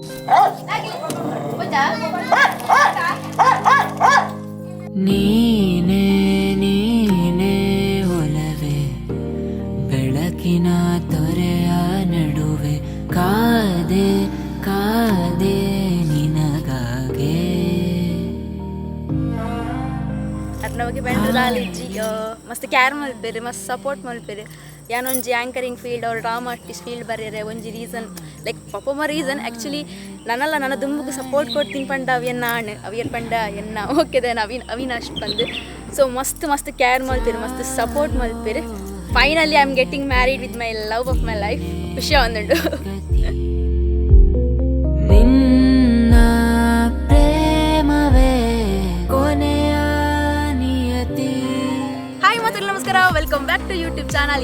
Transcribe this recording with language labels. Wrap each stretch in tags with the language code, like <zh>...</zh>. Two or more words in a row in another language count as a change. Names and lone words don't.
<kn>ನೀನೇ ನೀನೇ ಒಲವೇ ಬೆಳಕಿನ ತೊರೆಯ ನಡುವೆ ಕಾದೆ ಕಾದೆ ನಿನಗಾಗೆ</kn> <tcy>ನಮಗೆ ಬೆಂಡದಾಲಿಜ್ಜಿ ಮಸ್ತ್ ಕ್ಯಾರ್ ಮಲ್ಪೇರೆ ಮಸ್ತ್ ಸಪೋರ್ಟ್ ಮಲ್ಪೇರೆ ಯಾನೊಂಜಿ</tcy> <en>anchoring field</en> <tcy>ಅವ್ರು</tcy> <en>drama artist field</en> <tcy>ಬರ್ಯರೆ ಒಂಜಿ</tcy> <en>reason like</en> <tcy>ಪಪ್ಪಮ್ಮ ರೀಸನ್ ಆ್ಯಕ್ಚುಲಿ ನನ್ನಲ್ಲ ನನ್ನ ದುಂಬುಗೆ</tcy> <kn>ಸಪೋರ್ಟ್ ಕೊಡ್ತೀನಿ</kn> <tcy>ಪಂಡ ಅವಿಯನ್ನ ಆಣ್ ಅವಿಯರ್ ಪಂಡ ಎನ್ನ ಓಕೆದೇನ ಅವಿನಾಶ್ ಬಂದು ಸೊ ಮಸ್ತ್ ಮಸ್ತ್ ಕ್ಯಾರ್ ಮಲ್ಪೇರೆ ಮಸ್ತ್ ಸಪೋರ್ಟ್ ಮಲ್ಪೇರೆ</tcy> <en>finally I am getting married with my love of my life</en> <tcy>ಖುಷಿ ಒಂದುಂಡು</tcy> <kn>ನಿನ್ನ ಪ್ರೇಮವೇ ಕೊನೆಯ ನಿಯತಿ.</kn> <en>ಹಾಯ್</en> <kn>ಮತ್ತು ನಮಸ್ಕಾರ,</kn> <en>welcome back to YouTube channel.</en>